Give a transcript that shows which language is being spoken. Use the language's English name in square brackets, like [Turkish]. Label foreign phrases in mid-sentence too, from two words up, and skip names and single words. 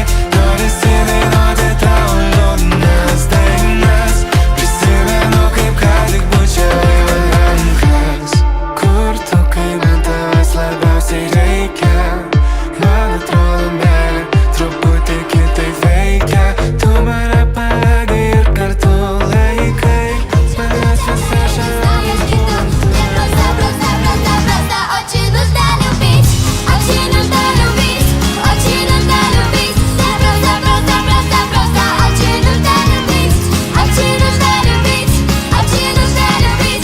[Lithuanian] Norisi dainuoti tavo liūdnas dainas, prisimenu kaip ką tik bučiavai man rankas. Kur tu, kai man tavęs labiausiai reikia? Man atrodo meilė truputį kitaip veikia. Tu mane paleidai ir kartu laikai manęs visą [Russian] Знаешь, Кито, мне просто очень нужно любить, очень нужно любить, очень нужно любить. Мне просто очень нужно любить, очень нужно любить, очень нужно любить.